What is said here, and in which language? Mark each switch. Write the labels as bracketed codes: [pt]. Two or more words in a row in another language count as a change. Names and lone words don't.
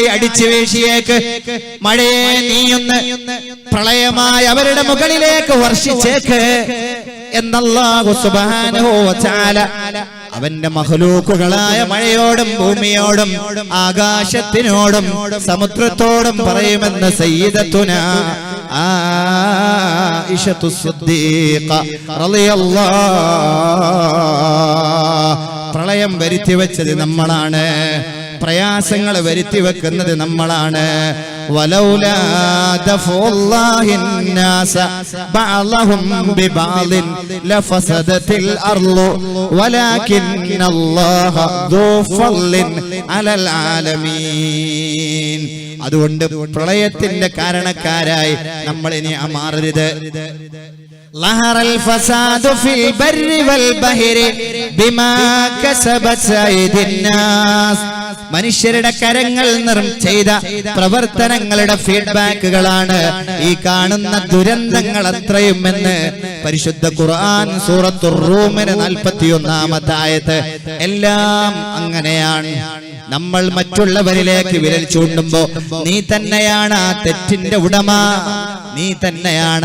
[ml] അടിച്ചു വീശിയേക്ക്, മഴയെ നീയൊന്ന് പ്രളയമായി അവരുടെ മുകളിലേക്ക് വർഷിച്ചേക്ക് എന്നല്ലാഹു [ar] سبحانه وتعالى [ml] അവന്റെ മഖ്ലൂക്കുകളായ മഴയോടും ഭൂമിയോടും ആകാശത്തിനോടും സമുദ്രത്തോടും പറയുമെന്ന് സയ്യിദത്തുനാ ആയിഷത്തു സിദ്ദീഖ റളിയല്ലാഹു. പ്രളയം വരുത്തി വെച്ചത് നമ്മളാണ്, പ്രയാസങ്ങൾ വരുത്തി വെക്കുന്നത് നമ്മളാണ്. [ar] ولولا دفع الله الناس بعضهم ببعض لفسدت الارض ولكن الله ذو فضل على العالمين. [ml] അതുകൊണ്ട് പ്രളയത്തിന്റെ കാരണക്കാരായി നമ്മൾ ഇനി മാറരുത്. [ar] ظهر الفساد في البر والبحر بما كسبت أيدي الناس. [ml] മനുഷ്യരുടെ കരങ്ങൾ ചെയ്ത പ്രവർത്തനങ്ങളുടെ ഫീഡ്ബാക്കുകളാണ് ഈ കാണുന്ന ദുരന്തങ്ങൾ അത്രയും എന്ന് പരിശുദ്ധ ഖുർആൻ സൂറത്തുർ റൂമിലെ 41-ാമത്തെ ആയത്ത്. എല്ലാം അങ്ങനെയാണ്. നമ്മൾ മറ്റുള്ളവരിലേക്ക് വിരൽ ചൂണ്ടുമ്പോ നീ തന്നെയാണ് ആ തെറ്റിന്റെ ഉടമ, നീ തന്നെയാണ്